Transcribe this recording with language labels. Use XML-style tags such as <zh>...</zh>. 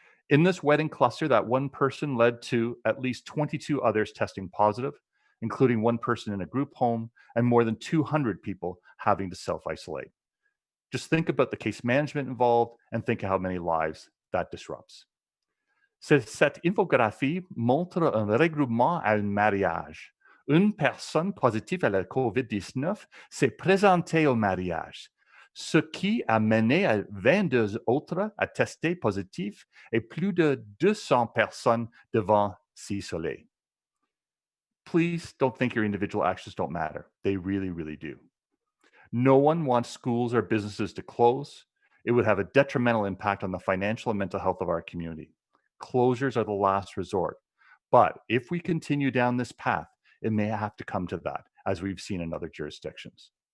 <en>In this wedding cluster, that one person led to at least 22 others testing positive, including one person in a group home and more than 200 people having to self-isolate. Just think about the case management involved and think of how many lives that disrupts.</en> <fr>Cette infographie montre un regroupement à un mariage. Une personne positive à la COVID-19 s'est présentée au mariage, ce qui a mené à 22 autres à tester positif et plus de 200 personnes devant s'isoler.</fr> <en>Please don't think your individual actions don't matter. They really, really do. No one wants schools or businesses to close. It would have a detrimental impact on the financial and mental health of our community. Closures are the last resort. But if we continue down this path, it may have to come to that, as we've seen in other jurisdictions.</en>